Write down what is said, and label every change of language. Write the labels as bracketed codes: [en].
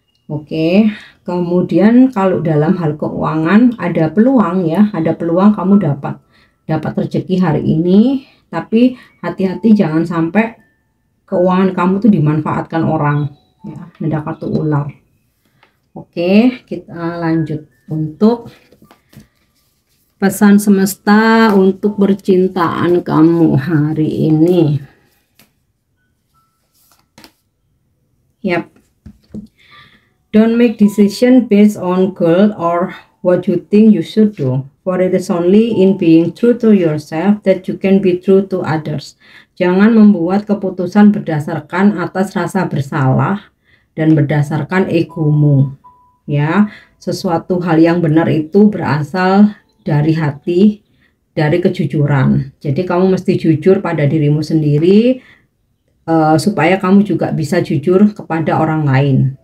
[id] Oke, kemudian kalau dalam hal keuangan ada peluang ya, ada peluang kamu dapat rezeki hari ini, tapi hati-hati jangan sampai keuangan kamu tuh dimanfaatkan orang ya. Ada kartu ular. Oke, kita lanjut untuk pesan semesta untuk percintaan kamu hari ini. [en] Yap. Don't make decision based on guilt or what you think you should do. For it is only in being true to yourself that you can be true to others. [id] Jangan membuat keputusan berdasarkan atas rasa bersalah dan berdasarkan egomu. Ya, sesuatu hal yang benar itu berasal dari hati, dari kejujuran. Jadi kamu mesti jujur pada dirimu sendiri, supaya kamu juga bisa jujur kepada orang lain.